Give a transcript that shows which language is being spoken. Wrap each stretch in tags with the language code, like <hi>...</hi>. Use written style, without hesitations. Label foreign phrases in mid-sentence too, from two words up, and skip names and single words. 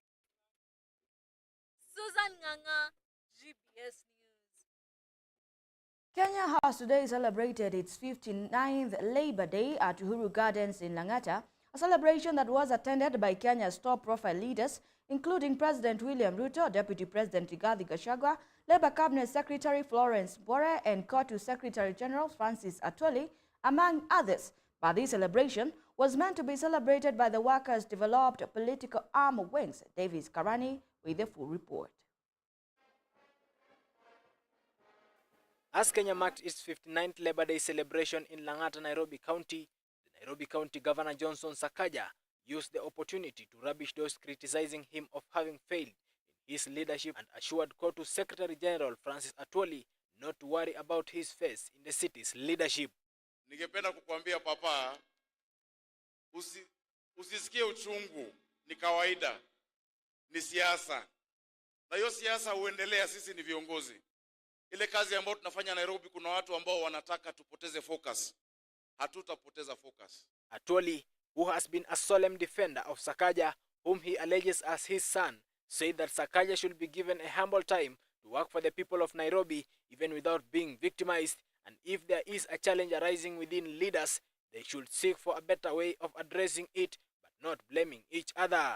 <en>Susan Nganga, GBS News. Kenya has today celebrated its 59th Labor Day at Uhuru Gardens in Lang'ata, a celebration that was attended by Kenya's top-profile leaders, including President William Ruto, Deputy President Rigathi Gachagua, Labour Cabinet Secretary Florence Bore, and COTU Secretary General Francis Atwoli, among others. But this celebration was meant to be celebrated by the workers' developed political arm wings. Davis Karani with the full report. As Kenya marked its 59th Labor Day celebration in Lang'ata, Nairobi County, the Nairobi County Governor Johnson Sakaja used the opportunity to rubbish those criticizing him of having failed in his leadership and assured COTU Secretary General Francis Atwoli not to worry about his face in the city's leadership.</en> <sw>Ningependa kukuambia papa, usisikie uchungu, ni kawaida, ni siasa. Na hiyo siasa huendelea, sisi ni viongozi. Ile kazi ambayo tunafanya Nairobi, kuna watu ambao wanataka tupoteze focus. Hatutapoteza focus.</sw> <en>Atwoli, who has been a solemn defender of Sakaja, whom he alleges as his son, said that Sakaja should be given a humble time to work for the people of Nairobi even without being victimized, and if there is a challenge arising within leaders, they should seek for a better way of addressing it, but not blaming each other.</en>